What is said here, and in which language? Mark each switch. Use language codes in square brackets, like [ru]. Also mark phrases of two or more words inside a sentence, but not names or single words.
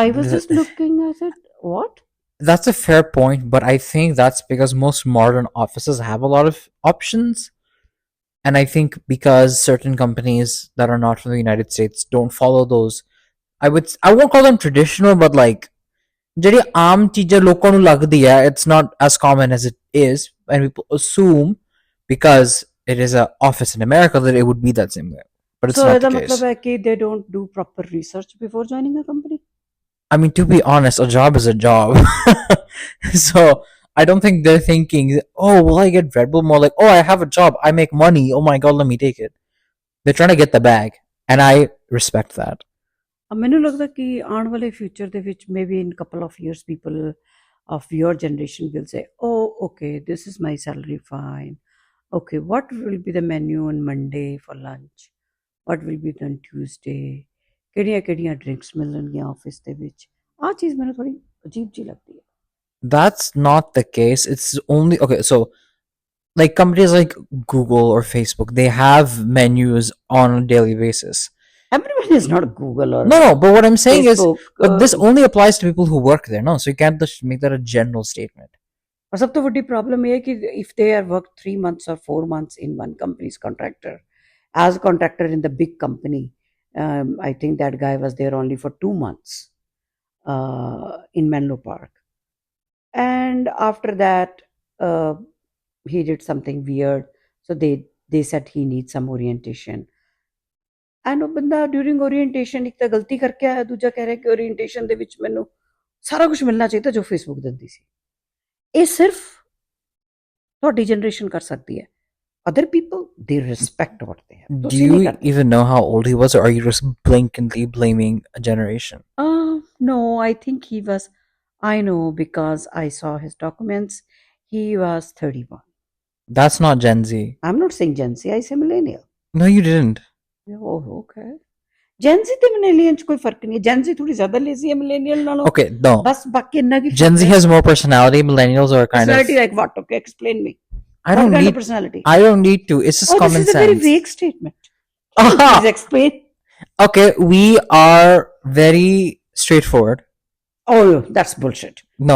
[en] I was just looking. I said, "What?" that's a fair point, but I think that's because most modern offices have a lot of options. And I think because certain companies that are not from the United States don't follow those, I won't call them traditional, but [pa] ਜਿਹੜੀ ਆਮ ਚੀਜ਼ਾਂ ਲੋਕਾਂ ਨੂੰ ਲੱਗਦੀ ਹੈ, [en] it's not as common as it is, and people assume because it is an office in America that it would be that same way. But it's So not the the case. [hi] मतलब है कि [en] they don't do proper research before joining a company. I mean, to be honest, a job is a job. So I don't think they're thinking, "Oh, will I get Red Bull?" More like, "Oh, I have a job. I make money. Oh my God, let me take it." They're trying to get the bag. And I respect that. [pa] ਮੈਨੂੰ ਲੱਗਦਾ ਕਿ ਆਉਣ ਵਾਲੇ ਫਿਊਚਰ ਦੇ ਵਿੱਚ [en] maybe in couple of years people of your generation will say, "Oh, okay, this is my salary, fine. Okay, what will be the menu on Monday for lunch? What will be on Tuesday? [pa] ਕਿਹੜੀਆਂ ਡਰਿੰਕਸ ਮਿਲਣਗੀਆਂ ਆਫਿਸ ਦੇ ਵਿੱਚ, ਆਹ ਚੀਜ਼ ਮੈਨੂੰ ਥੋੜੀ ਅਜੀਬ ਜੀ ਲੱਗਦੀ ਹੈ। [en] That's not the case. It's only okay. So, like companies like Google or Facebook, they have menus on a daily basis. Everyone is not Google or No, but what I'm saying is, Facebook. but this only applies to people who work there. No, so you can't just make that a general statement. [hi] और सब तो [pa] ਵੱਡੀ ਪ੍ਰੋਬਲਮ ਇਹ ਹੈ ਕਿ [en] if they are worked 3 months or 4 months in one company's contractor, as a contractor in the big company, I think that guy was there only for 2 months in Menlo Park. And after that, he did something weird. So they said he needs some orientation. [pa] And ਉਹ ਬੰਦਾ [en] during orientation [pa] ਇੱਕ ਤਾਂ ਗਲਤੀ ਕਰਕੇ ਆਇਆ, ਦੂਜਾ ਕਹਿ ਰਿਹਾ ਕਿ ਓਰੀਐਂਟੇਸ਼ਨ ਦੇ ਵਿੱਚ ਮੈਨੂੰ ਸਾਰਾ ਕੁਝ ਮਿਲਣਾ ਚਾਹੀਦਾ ਜੋ ਫੇਸਬੁੱਕ ਦਿੰਦੀ ਸੀ। ਇਹ ਸਿਰਫ ਤੁਹਾਡੀ ਜਨਰੇਸ਼ਨ ਕਰ ਸਕਦੀ ਹੈ। [en] Other people, they respect what they have. Do you even know how old he was, or are you just blankly blaming a generation? No, I think he was. I know because I saw his documents. He was 31. That's not Gen Z. I'm not saying Gen Z. I say millennial. No, you didn't. Oh, okay. [pa] Gen Z ਤੇ millennial ਚ ਕੋਈ ਫਰਕ ਨਹੀਂ ਹੈ। Gen Z ਥੋੜੀ ਜ਼ਿਆਦਾ lazy ਹੈ millennial ਨਾਲੋਂ। [en] Okay, no. [pa] ਬਸ ਬਾਕੀ ਇੰਨਾ ਕੀ [en] Gen Z has more personality. Millennials are kind personality like what? Okay, explain me. I don't what kind need of personality. I don't need to. It's just common this is sense. a very vague statement. Please explain. Okay, we are very straightforward. Oh, that's bullshit. No,